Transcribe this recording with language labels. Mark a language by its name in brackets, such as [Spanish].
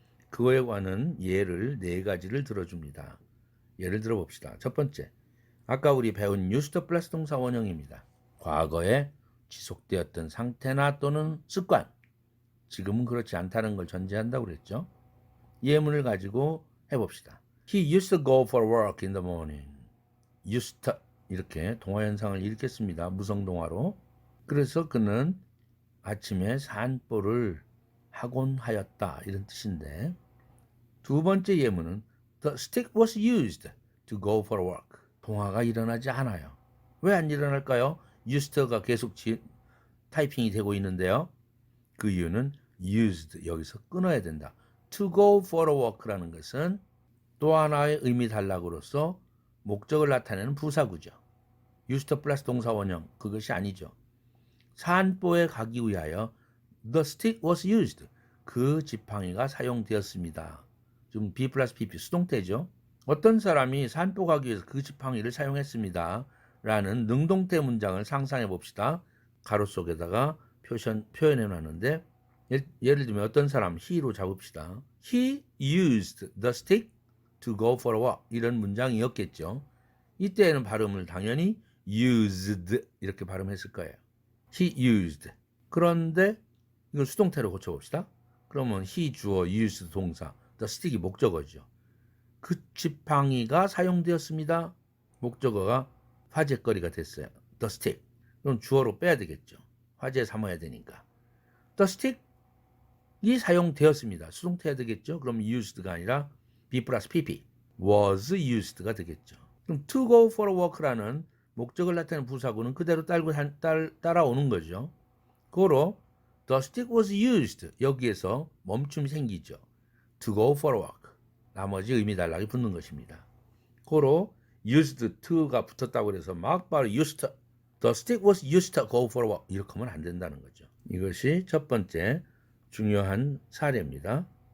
[Korean] 그거에 관한 예를 4가지를 들어줍니다. 예를 들어 봅시다. 첫 번째, 아까 우리 배운 used 플러스 동사 원형입니다. 과거에 지속되었던 상태나 또는 습관, 지금은 그렇지 않다는 걸 전제한다고 그랬죠. 예문을 가지고 해봅시다. [English] He used to go for work in the morning. [Korean] used to 이렇게 동화 현상을 일으켰습니다. 무성동화로. 그래서 그는 아침에 산보를 하곤 하였다 이런 뜻인데, 두 번째 예문은 [English] The stick was used to go for work. [Korean] 동화가 일어나지 않아요. 왜 안 일어날까요? used가 계속 타이핑이 되고 있는데요. 그 이유는 used 여기서 끊어야 된다. [English] to go for a walk [Korean] 라는 것은 또 하나의 의미 단락으로서 목적을 나타내는 부사구죠. used 플러스 동사 원형 그것이 아니죠. 산보에 가기 위하여 [English] the stick was used. [Korean] 그 지팡이가 사용되었습니다. 좀 B 플러스 PP 수동태죠. 어떤 사람이 산보 가기 위해서 그 지팡이를 사용했습니다. 라는 능동태 문장을 상상해 봅시다. 가로 속에다가 표현해 놨는데 예를 들면 어떤 사람 he로 잡읍시다. [English] He used the stick to go for a walk. [Korean] 이런 문장이었겠죠. 이때에는 발음을 당연히 used 이렇게 발음했을 거예요. [English] He used. [Korean] 그런데 이걸 수동태로 고쳐봅시다. 그러면 he 주어 used 동사 the stick이 목적어죠. 그 지팡이가 사용되었습니다. 목적어가 화제거리가 됐어요. [English] the stick. [Korean] 그럼 주어로 빼야 되겠죠. 화제 삼아야 되니까. the stick이 사용되었습니다. 수동태야 되겠죠. 그럼 used가 아니라 B 플러스 PP was used가 되겠죠. 그럼 [English] to go for a walk [Korean] 라는 목적을 나타내는 부사구는 그대로 따라오는 거죠. 그거로 [English] the stick was used [Korean] 여기에서 멈춤이 생기죠. [English] to go for a walk [Korean] 나머지 의미 단락이 붙는 것입니다. 그거로 used to가 붙었다고 해서 막 바로 used to, [English] the stick was used to go for a walk [Korean] 이렇게 하면 안 된다는 거죠. 이것이 첫 번째 중요한 사례입니다.